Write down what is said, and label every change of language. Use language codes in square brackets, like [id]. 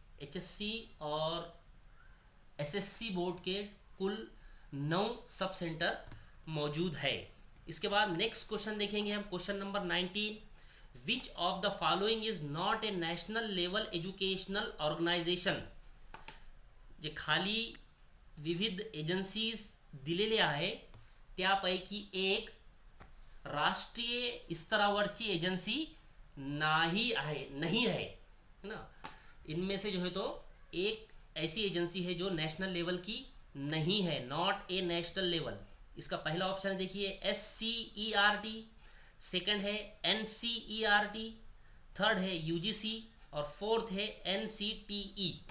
[hi] HSC और SSC board के कुल 9 सब सेंटर मौजूद है। इसके बाद नेक्स्ट क्वेश्चन देखेंगे हम, question number 19। [en] Which of the following is not a national level educational organisation. [mr] जे खाली विविध एजन्सीज दिलेल्या आहे त्यापैकी एक राष्ट्रीय स्तरावरची एजन्सी [hi] नहीं है ना। इनमें से जो है तो एक ऐसी एजेंसी है जो नेशनल लेवल की नहीं है, [en] Not a national level. [hi] इसका पहला ऑप्शन है देखिए SCERT, सेकंड है NCERT, थर्ड है UGC और फोर्थ है NCTE।